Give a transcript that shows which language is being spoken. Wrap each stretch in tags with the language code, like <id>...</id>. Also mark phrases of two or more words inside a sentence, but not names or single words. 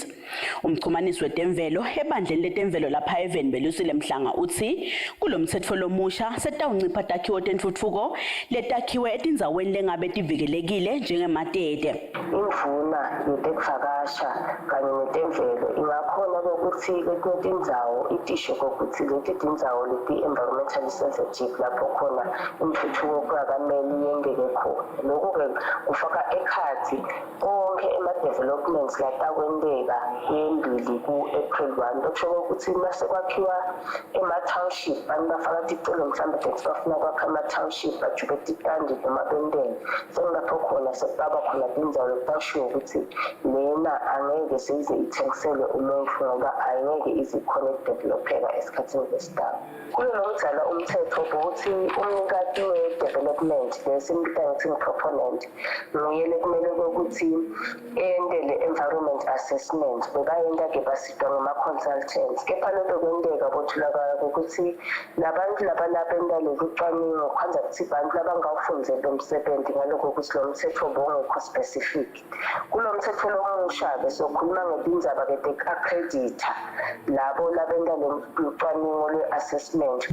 <ss>Umchumanisi wetemvelo ebandleni letemvelo lapha eveni belusile Mhlanga utsi kulomtsetfo lomusha setawuncipha takhiwo tentfutfuko letakhiwe etindzaweni lengabe tivikelekile njengematete. Imvuna yetekuvakasha kanye netemvelo ingakhona kokuthi kwetindzawo itisho kokuthi leti tindzawo leti</ss> <en>environmentally sensitive</en> <ss>lapho khona intuthuko kungakameli yengeke khona. Lokhu-ke kufaka ekhathi konke ema-developments latakwenteka kwembili ku-April 1 okusho ukuthi mase kwakhiwa ema-township abantu bafaka ticelo mhlawumbe tethi bafuna kwakha ama-township bajube titandi noma bentele sekulapho khona sekubaba khona tindzawo letashiwo ukuthi lena angeke seyize ithengiselwe umuntu ngoba angeke ize ikhona ukudevelopeka esikhathini lesitaba. Kulo nomdzala umthetho ukuthi umnikati we-development lesimbiza ngokuthi ngi-proponent nguyele kumele ukuthi ende le-</ss> <en>environment assessment</en> <ss>bekayenta-ke basidwa ngama-consultants kepha lento kwenteka botholakala ukuthi labantu labalapha enta leli cwaningo kwanza kuthi bantu labangawufundzeli lo msebenzi ngalokho ukuthi lo mthetho bongekho specific. Kulo mthetho lomusha-ke sokhuluma ngetindzaba-ke tek-accredita labo labenta lucwaningo lwe-assessment.</ss>